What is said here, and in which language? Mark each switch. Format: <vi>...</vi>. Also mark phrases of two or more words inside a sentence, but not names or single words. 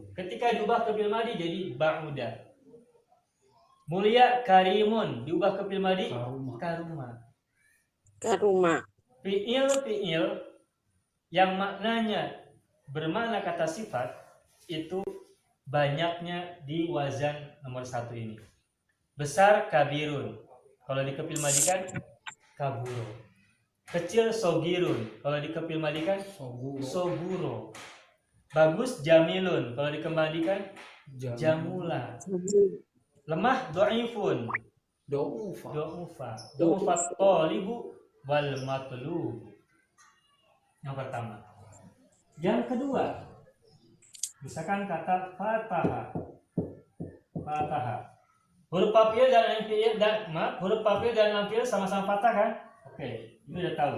<id>Ketika diubah ke</id> <ar>فعل ماضي</ar> <id>jadi ba'uda. Mulia karimun diubah ke</id> <ar>فعل ماضي</ar> <id>karuma. Karuma. Fi'il yang maknanya bermakna kata sifat itu banyaknya di wazan nomor 1 ini. Besar kabirun, kalau dikepil madikan kaburo. Kecil sogirun, kalau dikepil madikan soguro. Bagus jamilun, kalau dikembalikan jamula. Lemah do'ifun, do'ufa</id> <ar>طالب والمطلوب.</ar> <id>Yang pertama. Yang kedua, misalkan kata fataha. Huruf</id> <ar>فاء فعل</ar> <id>dan</id> <ar>لام فعل</ar> <id>huruf</id> <ar>فاء فعل</ar> <id>dan</id> <ar>لام فعل</ar> <id>sama-sama fathah kan? Oke, ini udah tahu.</id>